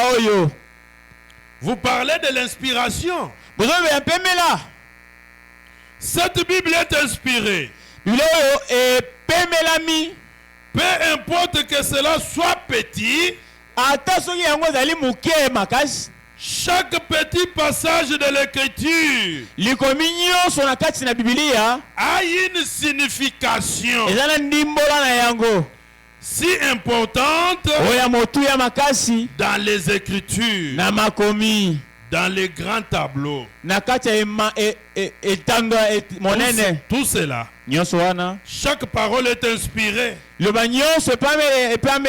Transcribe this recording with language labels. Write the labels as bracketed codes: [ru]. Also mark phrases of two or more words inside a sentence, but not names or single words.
[fr] Vous parlez de l'inspiration. Cette Bible est inspirée. [ln] Biblia oyo epemelami [fr] Peu importe que cela soit petit, [ln] ata soki yango ezali moke makasi. [fr] chaque petit passage de l'écriture [ln] Likomi nyonso na kati na Biblia [fr] a une signification [ln] eza na ndimbola na yango [fr] si importante [ln] oya motu ya makasi [fr] dans les écritures, [ln] na makomi [fr] dans les grands tableaux. [ln] na kati ya etando monene [fr] Tout cela, [ln] nyonso wana [fr] chaque parole est inspirée. [ln] loba nyonso epame